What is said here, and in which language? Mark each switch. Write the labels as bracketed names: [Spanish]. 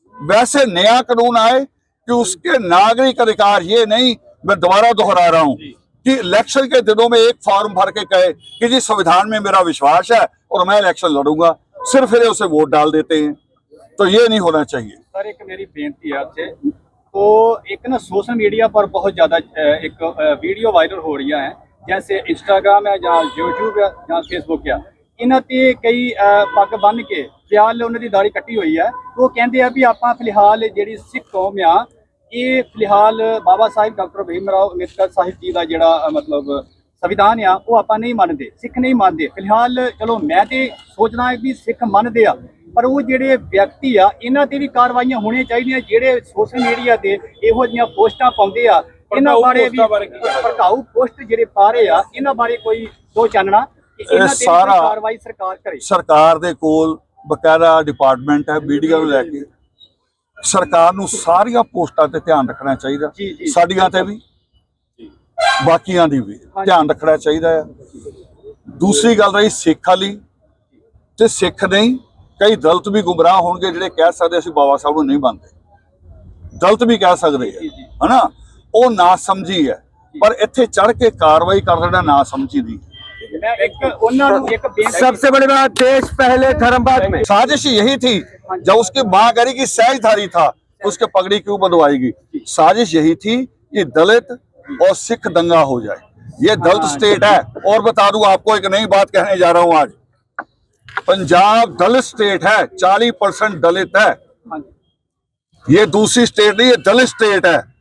[Hindi] वैसे नया कानून आए कि उसके नागरिक अधिकार, ये नहीं, मैं दोबारा दोहरा रहा हूं कि इलेक्शन के दिनों में एक फॉर्म भर के कहे कि जी संविधान में मेरा विश्वास है और मैं इलेक्शन लड़ूंगा, सिर्फ फिर उसे वोट डाल देते हैं, तो ये नहीं होना चाहिए। सर एक मेरी बेनती है आपसे, तो एक ना सोशल मीडिया पर बहुत ज़्यादा एक वीडियो वायरल हो रही है, जैसे इंस्टाग्राम है ਜਾਂ YouTube है ਜਾਂ फेसबुक है, [Punjabi] ਇਹਨਾਂ ਤੇ ਕਈ ਪੱਗ ਬੰਨ ਕੇ ਫਿਲਹਾਲ ਉਹਨਾਂ ਦੀ ਦਾੜੀ ਕੱਟੀ ਹੋਈ ਹੈ। ਉਹ ਕਹਿੰਦੇ ਆ ਵੀ ਆਪਾਂ ਫਿਲਹਾਲ ਜਿਹੜੀ ਸਿੱਖ ਕੌਮ ਆ, ਇਹ ਫਿਲਹਾਲ ਬਾਬਾ ਸਾਹਿਬ ਡਾਕਟਰ ਭੀਮ ਰਾਓ ਅੰਬੇਦਕਰ ਸਾਹਿਬ ਜੀ ਦਾ ਜਿਹੜਾ ਮਤਲਬ ਸੰਵਿਧਾਨ ਆ ਉਹ ਆਪਾਂ ਨਹੀਂ ਮੰਨਦੇ, ਸਿੱਖ ਨਹੀਂ ਮੰਨਦੇ। ਫਿਲਹਾਲ ਚਲੋ ਮੈਂ ਤੇ ਸੋਚਦਾ ਵੀ ਸਿੱਖ ਮੰਨਦੇ ਆ, ਪਰ ਉਹ ਜਿਹੜੇ ਵਿਅਕਤੀ ਆ ਇਹਨਾਂ ਤੇ ਵੀ ਕਾਰਵਾਈਆਂ ਹੋਣੀਆਂ ਚਾਹੀਦੀਆਂ, ਜਿਹੜੇ ਸੋਸ਼ਲ ਮੀਡੀਆ ਤੇ ਇਹੋ ਜਿਹੀਆਂ ਪੋਸਟਾਂ ਪਾਉਂਦੇ ਆ, ਇਹਨਾਂ ਬਾਰੇ ਵੀ ਭੜਕਾਊ ਪੋਸਟ ਜਿਹੜੇ ਪਾ ਰਹੇ ਆ, ਇਹਨਾਂ ਬਾਰੇ ਕੋਈ ਦੋ ਚਾਨਣਾ ਕਿ ਇਹਨਾਂ ਤੇ ਸਾਰਾ ਕਾਰਵਾਈ ਸਰਕਾਰ ਕਰੇ। ਸਰਕਾਰ ਦੇ ਕੋਲ ਬਕਾਇਦਾ ਡਿਪਾਰਟਮੈਂਟ ਹੈ ਮੀਡੀਆ ਨੂੰ ਲੈ ਕੇ, ਸਰਕਾਰ ਨੂੰ ਸਾਰੀਆਂ ਪੋਸਟਾਂ ਤੇ ਧਿਆਨ ਰੱਖਣਾ ਚਾਹੀਦਾ, ਸਾਡੀਆਂ ਤੇ ਵੀ ਬਾਕੀਆਂ ਦੀ ਵੀ ਧਿਆਨ ਰੱਖਣਾ ਚਾਹੀਦਾ ਹੈ। ਦੂਸਰੀ ਗੱਲ ਰਹੀ ਸਿੱਖ ਵਾਲੀ, ਤੇ ਸਿੱਖ ਨਹੀਂ, ਕਈ ਦਲਿਤ ਵੀ ਗੁੰਮਰਾਹ ਹੋਣਗੇ ਜਿਹੜੇ ਕਹਿ ਸਕਦੇ ਅਸੀਂ ਬਾਬਾ ਸਾਹਿਬ ਨੂੰ ਨਹੀਂ ਮੰਨਦੇ, ਦਲਿਤ ਵੀ ਕਹਿ ਸਕਦੇ ਹੈ ਹਨਾ, ਉਹ ਨਾ ਸਮਝੀ ਹੈ, ਪਰ ਇੱਥੇ ਚੜ ਕੇ ਕਾਰਵਾਈ ਕਰ ਦੇਣਾ ਨਾ ਸਮਝੀ ਦੀ। [Hindi] सबसे बड़ी बात, देश पहले धर्म बाद में। साजिश यही थी, जब उसकी मां करी कि सहजधारी था उसके पगड़ी क्यों बंधवाएगी, साजिश यही थी कि दलित और सिख दंगा हो जाए। ये दलित स्टेट है, और बता दूं आपको एक नई बात कहने जा रहा हूं आज, पंजाब दलित स्टेट है, 40% दलित है, ये दूसरी स्टेट नहीं, ये दलित स्टेट है।